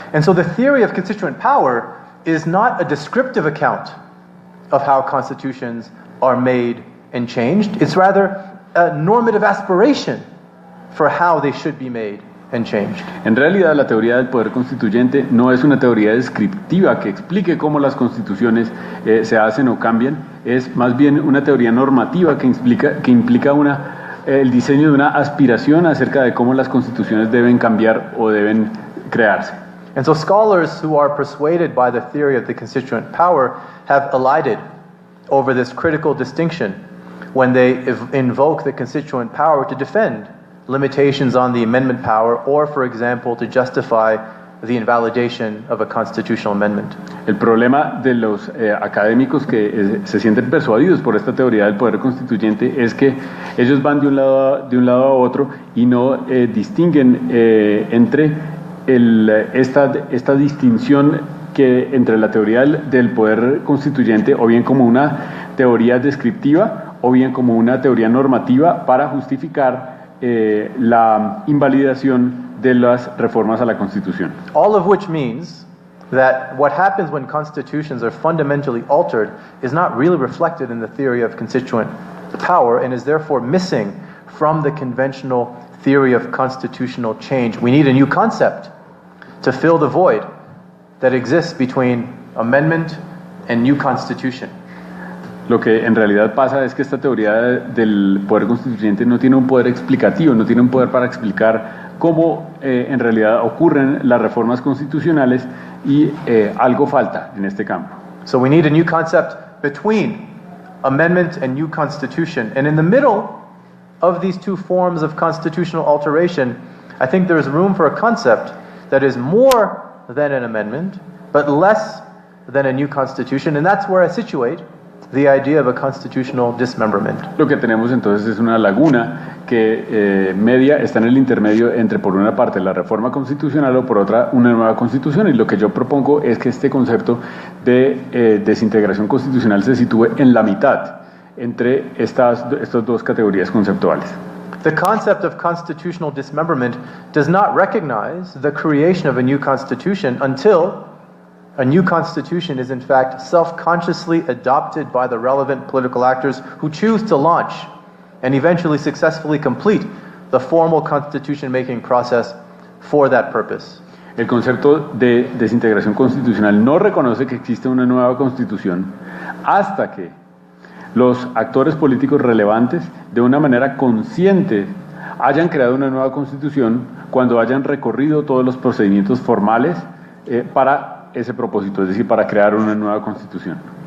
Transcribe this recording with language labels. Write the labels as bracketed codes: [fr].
[en] And so the theory of constituent power is not a descriptive account of how constitutions are made and changed. It's rather a normative aspiration for how they should be made and changed. [es] En realidad, la teoría del poder constituyente no es una teoría descriptiva que explique cómo las constituciones se hacen o cambian. Es más bien una teoría normativa que implica el diseño de una aspiración acerca de cómo las constituciones deben cambiar o deben crearse. [en] And so scholars who are persuaded by the theory of the constituent power have elided over this critical distinction when they invoke the constituent power to defend limitations on the amendment power, or, for example, to justify the invalidation of a constitutional amendment. [es] El problema de los académicos que se sienten persuadidos por esta teoría del poder constituyente es que ellos van de un lado a otro y no distinguen entre esta distinción que entre la teoría del poder constituyente o bien como una teoría descriptiva o bien como una teoría normativa para justificar la invalidación de las reformas a la Constitución. [en] All of which means that what happens when constitutions are fundamentally altered is not really reflected in the theory of constituent power and is therefore missing from the conventional theory of constitutional change. We need a new concept to fill the void that exists between amendment and new constitution. [es] Lo que en realidad pasa es que esta teoría del poder constituyente no tiene un poder explicativo, no tiene un poder para explicar cómo en realidad ocurren las reformas constitucionales y algo falta en este campo. [en] So we need a new concept between amendment and new constitution. And in the middle of these two forms of constitutional alteration, I think there is room for a concept that is more than an amendment, but less than a new constitution. And that's where I situate the idea of a constitutional dismemberment. [es] Lo que tenemos entonces es una laguna que está en el intermedio entre por una parte la reforma constitucional o por otra una nueva constitución, y lo que yo propongo es que este concepto de desintegración constitucional se sitúe en la mitad entre estas dos categorías conceptuales. [en] The concept of constitutional dismemberment does not recognize the creation of a new constitution until a new constitution is in fact self-consciously adopted by the relevant political actors who choose to launch and eventually successfully complete the formal constitution-making process for that purpose. [es] El concepto de desintegración constitucional no reconoce que existe una nueva constitución hasta que los actores políticos relevantes, de una manera consciente, hayan creado una nueva constitución cuando hayan recorrido todos los procedimientos formales para ese propósito, es decir, para crear una nueva constitución.